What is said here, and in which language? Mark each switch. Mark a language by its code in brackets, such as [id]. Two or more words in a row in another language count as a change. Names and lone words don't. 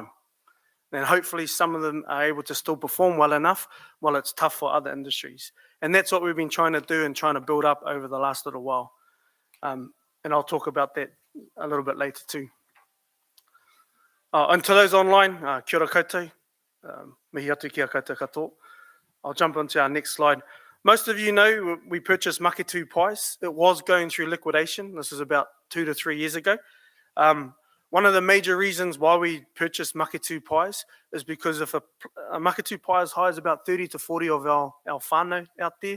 [en] Then hopefully some of them are able to still perform well enough while it's tough for other industries. And that's what we've been trying to do and trying to build up over the last little while. And I'll talk about that a little bit later too. And to those online, [mi] kia ora koutou. mihi atu ki a koutou katoa. [en] I'll jump onto our next slide. Most of you know we purchased Maketu pies. It was going through liquidation. This is about 2 to 3 years ago. One of the major reasons why we purchased Maketu pies is because if a Maketu pie is high as about 30 to 40 of our whānau out there.